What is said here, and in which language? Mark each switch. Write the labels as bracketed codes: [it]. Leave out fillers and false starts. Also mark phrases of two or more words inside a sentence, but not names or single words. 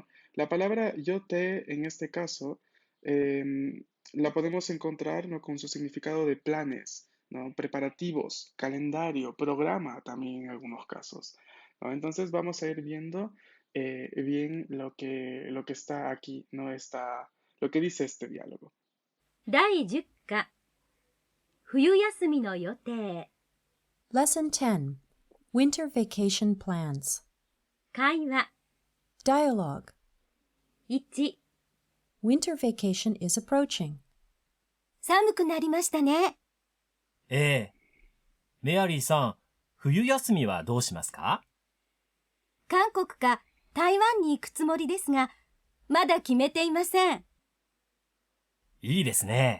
[es] La palabra yote en este caso la podemos encontrar, ¿no? Con su significado de planes, ¿no? Preparativos, calendario, programa también en algunos casos, ¿no? Entonces vamos a ir viendo bien lo que está aquí, ¿no? Lo que dice este diálogo. [ja] 第10課冬休みの予定 [en] Lesson 10 Winter Vacation Plans [ja] 会話 [en] Dialogue 1 Winter vacation is approaching. [ja] 寒くなりましたね。ええ。メアリーさん、冬休みはどうしますか？韓国か台湾に行くつもりですが、まだ決めていません。いいですね。